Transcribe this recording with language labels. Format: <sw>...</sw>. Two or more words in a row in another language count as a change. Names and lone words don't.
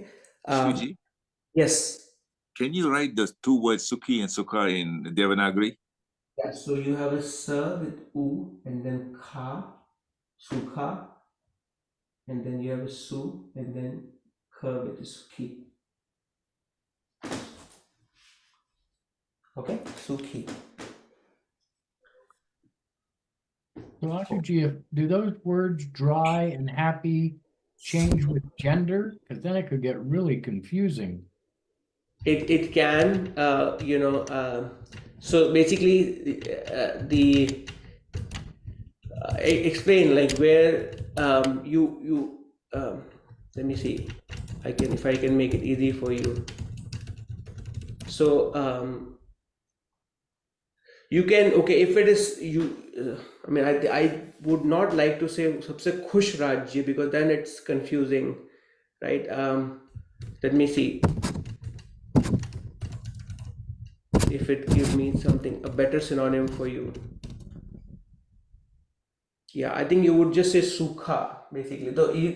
<en>Suji, yes. can you write the two words Sukhi and Sukha in Devanagari? Yeah, so you have a sa with u and then kha, sukha, and then you have a su and then kha with sukhi. Okay, sukhi. So Ashuji, do those words dry and happy change with gender? Because then it could get really confusing. It can, so basically explain like where you let me see, if I can make it easy for you. So you can, okay, if it is you, I would not like to say</en> <hi>सबसे खुश राज्य</hi> <en>because then it's confusing, right? Let me see if it gives me something, a better synonym for you. Yeah, I think you would just say sukha basically.</en>